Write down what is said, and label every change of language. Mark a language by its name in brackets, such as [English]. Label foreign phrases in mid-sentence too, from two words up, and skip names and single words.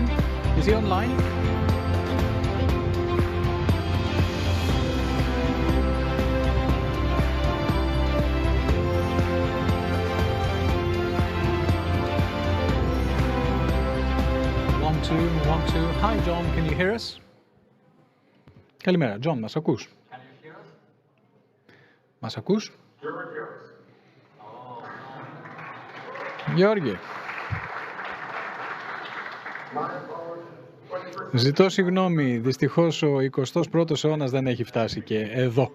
[English] Is he online? One, two. Hi, John, can you hear us? [Greek] Καλημέρα, John, μας ακούς? Μας ακούς? Γιώργη. Ζητώ συγγνώμη, δυστυχώς ο 21ος αιώνας δεν έχει φτάσει και εδώ.